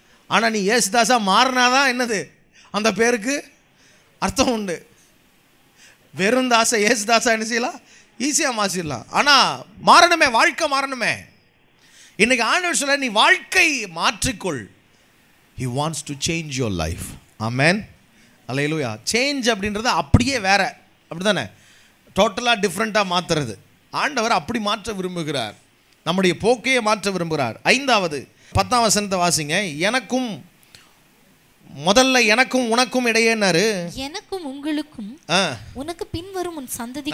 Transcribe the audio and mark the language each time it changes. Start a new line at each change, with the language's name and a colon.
Tamil: ஆனால் நீ ஏசுதாஸாக மாறினாதான் என்னது, அந்த பேருக்கு அர்த்தம் உண்டு. வெறும் தாசை ஏசுதாசா என்ன செய்யலாம், ஈஸியாக மாற்றிடலாம். ஆனால் மாறணுமே, வாழ்க்கை மாறணுமே. இன்னைக்கு ஆண்டவர் சொல்ல, நீ வாழ்க்கை மாற்றிக்கொள்.
English: He wants to change your life. Amen. அல்லேலூயா.
Tamil: Change அப்படின்றது அப்படியே வேற, அப்படி தானே, டோட்டலாக டிஃப்ரெண்ட்டாக மாற்றுறது. ஆண்டவர் அப்படி மாற்ற விரும்புகிறார், நம்முடைய போக்கையே மாற்ற விரும்புகிறார். 5வது 10ஆம் வசனத்தை வாசிங்க. எனக்கும், முதல்ல எனக்கும் உனக்கும் இடையேன்னாரு, எனக்கும் உங்களுக்கும் உனக்கு பின்வரும் உன் சந்ததி.